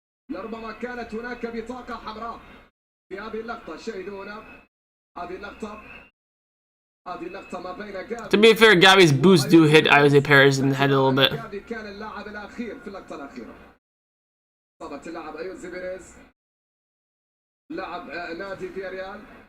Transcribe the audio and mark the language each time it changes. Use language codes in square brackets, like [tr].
[ar] لربما كانت هناك بطاقة حمراء في هذه اللقطة. شاهدونا هذه اللقطة ما بين جافي. [en] To be fair, Gavi's boots do hit Jose Perez in the head a little bit. [ar] جافي كان اللاعب الأخير في اللقطة الأخيرة. إصابة اللاعب أيوزي بيريز لاعب نادي فياريال.